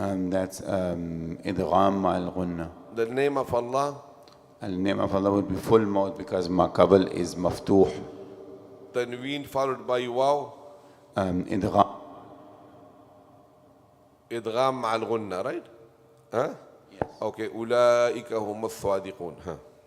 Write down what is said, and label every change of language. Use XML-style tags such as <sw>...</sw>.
<en>That's</en> <ar>إدغام مع الغنة.</ar> <en>The name of Allah. The name of Allah would be full mouth, because ma qabl is maftuh. Tanween followed by waw.</en> <ar>إدغام مع الغنة,</ar> <en>right? Huh? Yes. Okay.</en> <ar>أولئك هم الصادقون. Huh?</ar>